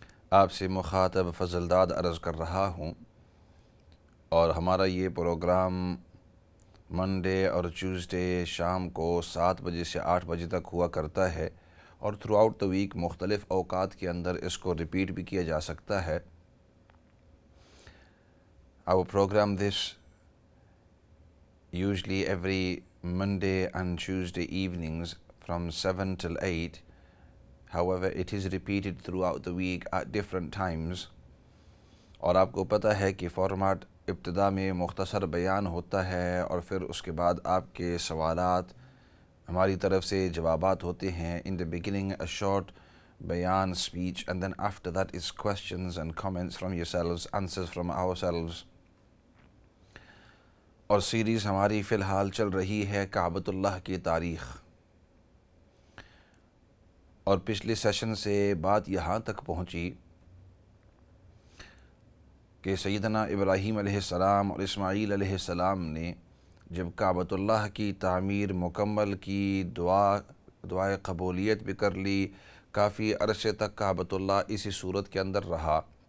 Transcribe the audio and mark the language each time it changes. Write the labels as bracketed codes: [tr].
[ur] آپ سے مخاطب فضلداد عرض کر رہا ہوں، اور ہمارا یہ پروگرام منڈے اور ٹیوزڈے شام کو 7 بجے سے 8 بجے تک ہوا کرتا ہے، اور [en] throughout the week [ur] مختلف اوقات کے اندر اس کو ریپیٹ بھی کیا جا سکتا ہے. [en] Our program this usually every Monday and Tuesday evenings from 7 till 8. However, it is repeated throughout the week at different times. [ur] اور آپ کو پتہ ہے کہ فارمیٹ ابتدا میں مختصر بیان ہوتا ہے، اور پھر اس کے بعد آپ کے سوالات ہماری طرف سے جوابات ہوتے ہیں. [en] In the beginning a short بیان speech, and then after that is questions and comments from yourselves, answers from ourselves. [ur] اور سیریز ہماری فی الحال چل رہی ہے کعبۃ اللہ کی تاریخ، اور پچھلے سیشن سے بات یہاں تک پہنچی کہ سیدنا ابراہیم علیہ السلام اور اسماعیل علیہ السلام نے جب کعبۃ اللہ کی تعمیر مکمل کی، دعائے قبولیت بھی کر لی، کافی عرصے تک کعبۃ اللہ اسی صورت کے اندر رہا.